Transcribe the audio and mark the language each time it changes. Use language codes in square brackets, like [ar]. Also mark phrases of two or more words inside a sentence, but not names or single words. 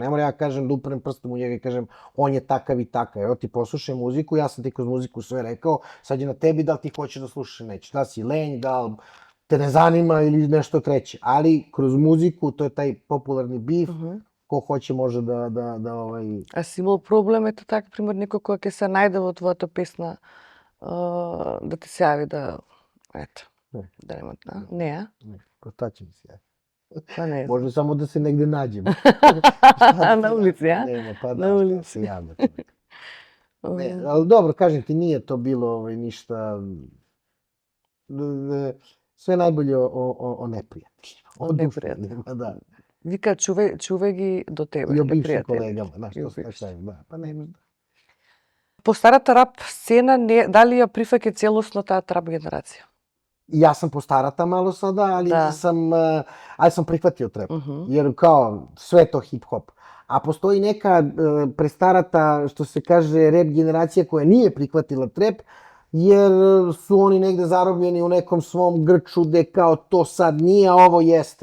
[sr] Ne mora ja kažem da uprem prstom u njega i kažem on je takav i takav. Evo ti poslušaj muziku, ja sam ti kroz muziku sve rekao, sad je na tebi da li ti hoćeš da slušaš ili neće. Da si lenj, da li te ne zanima ili nešto treće. Ali kroz muziku, to je taj popularni bif, ko hoće može da... [mk] А си имал проблем, ето така, пример, некој кој ќе се најде во твојата песна, да ти се јави да... Ето. Да нема... Не, а? Не, [sr] šta će mi se javi? Pa ne znam. Može samo da se negde nađem. Na ulici, a? Nema, pa Na da, ulici. se javlja. Ne, ali dobro, kažem ti, nije to bilo ništa... Sve najbolje o neprijateljima. O neprijateljima. Da. [mk] Вика, чувај ги до тебе. [sr] I o bivšim [mk] непријатели. [sr] kolegama, znaš, I o to sve bivšim. šta da. Pa nema. [mk] По старата рап сцена, дали ја прифаќа целосно таа рап генерација? [sr] Ja sam [mk] по старата [sr] malo sada, ali sam prihvatio trap. Jer kao sve to hip-hop. A postoji neka prestarata, što se kaže, rap generacija koja nije prihvatila trap, jer su oni negde zarobljeni u nekom svom grču gde kao to sad nije, a ovo jeste.